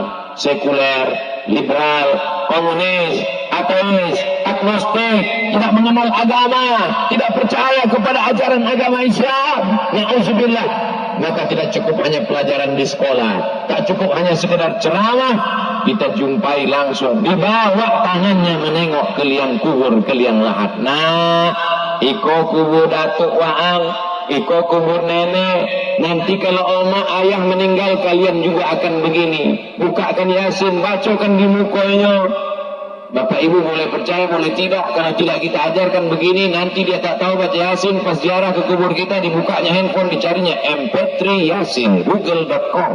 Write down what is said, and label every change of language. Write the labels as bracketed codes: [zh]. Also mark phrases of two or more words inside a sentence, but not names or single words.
[id] Sekuler, liberal, komunis, ateis, agnostik, tidak mengenal agama, tidak percaya kepada ajaran agama Islam. Na'udzubillah. Maka tidak cukup hanya pelajaran di sekolah, tak cukup hanya sekedar ceramah, kita jumpai langsung dibawa tangannya menengok ke liang kubur, ke liang lahat. [min] Nah, iko kubur datuk waang, iko kubur nenek. [id] Nanti kalau oma ayah meninggal kalian juga akan begini. Bukakan Yasin, bacakan di mukanya. Bapak Ibu boleh percaya boleh tidak, karena tidak kita ajarkan begini, nanti dia tak tahu baca Yasin, pas ziarah ke kubur kita dibukanya handphone, dicarinya MP3 Yasin, google.com.